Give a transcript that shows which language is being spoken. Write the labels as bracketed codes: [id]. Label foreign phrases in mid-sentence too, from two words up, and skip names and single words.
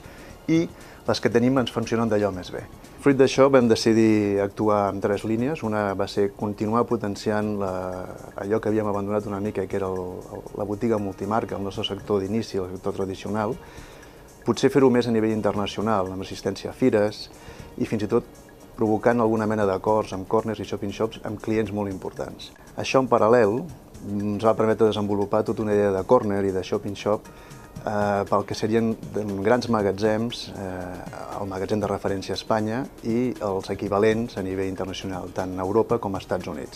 [ca] I les que tenim ens funcionen d'allò més bé. Fruit d'això vam decidir actuar en 3 línies. Una va ser continuar potenciant allò que havíem abandonat una mica, que era la botiga multimarca, el nostre sector d'inici, el sector tradicional. Potser fer-ho més a nivell internacional, amb assistència a fires i fins i tot provocant alguna mena d'acords amb corners i shopping-shops amb clients molt importants. Això en paral·lel ens va permetre desenvolupar tota una idea de corner i de shopping-shop pel que serien grans magatzems, el magatzem de referència a Espanya i els equivalents a nivell internacional, tant a Europa com als Estats Units.